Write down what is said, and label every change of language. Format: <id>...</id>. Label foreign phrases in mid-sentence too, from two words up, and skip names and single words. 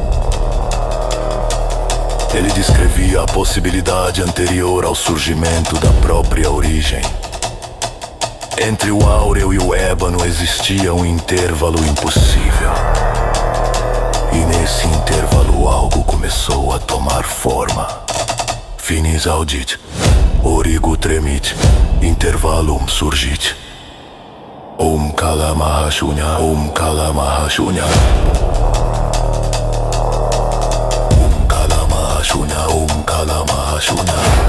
<pt>Ele descrevia a possibilidade anterior ao surgimento da própria origem. Entre o áureo e o ébano existia um intervalo impossível. E nesse intervalo algo começou a tomar forma.</pt> <la>Finis audit, origo tremit, intervalum surgit.</la> <sa>Om kalamahashunya, om kalamahashunya. Om kalamahashunya, om kalamahashunya.</sa>